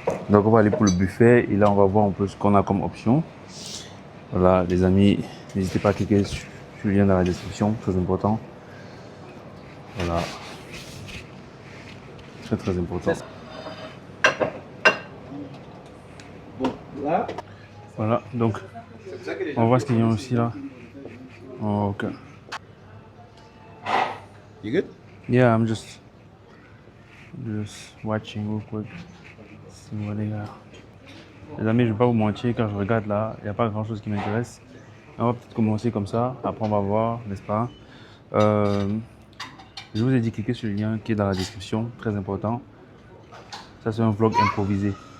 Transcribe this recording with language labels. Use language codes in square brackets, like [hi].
[fr] Donc on va aller pour le buffet et là on va voir un peu ce qu'on a comme option. Voilà, les amis, n'hésitez pas à cliquer sur le lien dans la description, très important. Voilà. Très important. Bon, là. Voilà, donc on voit ce qu'il y a aussi là. Oh, ok. [en] You good? Yeah, I'm just watching real quick. See what they got. [fr] Les amis, je ne vais pas vous mentir, quand je regarde là, il n'y a pas grand chose qui m'intéresse. On va peut-être commencer comme ça, après on va voir, n'est-ce pas? Je vous ai dit cliquez sur le lien qui est dans la description, très important. Ça c'est un vlog improvisé.